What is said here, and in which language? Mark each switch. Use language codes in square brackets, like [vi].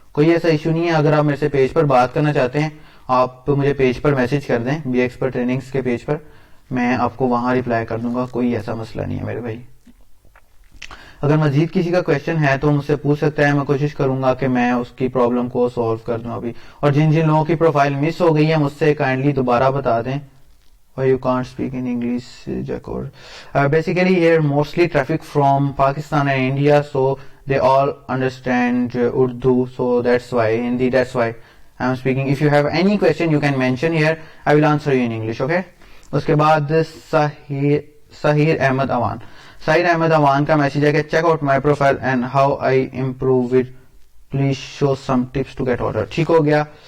[hi] कोई ऐसा इशू नहीं है, अगर आप मेरे से पेज पर बात करना चाहते हैं आप मुझे पेज पर मैसेज कर दें, बी एक्सपर्ट ट्रेनिंग्स के पेज पर, मैं आपको वहां रिप्लाई कर दूंगा, कोई ऐसा मसला नहीं है मेरे भाई. अगर मजीद किसी का क्वेश्चन है तो मुझसे पूछ सकता है, मैं कोशिश करूंगा कि मैं उसकी प्रॉब्लम को सॉल्व कर दूं अभी. और जिन जिन लोगों की प्रोफाइल मिस हो गई है मुझसे काइंडली दोबारा बता दें. [en] Why you can't speak in English, Jacob? Basically here mostly traffic from Pakistan and India, so they all understand Urdu, so that's why Hindi, that's why I'm speaking. If you have any question you can mention here, I will answer you in English, okay? [hi] उसके बाद साहिर अहमद अवान का message है कि [en] Check out my profile and how I improve it, please show some tips to get order. [hi] ठीक हो गया.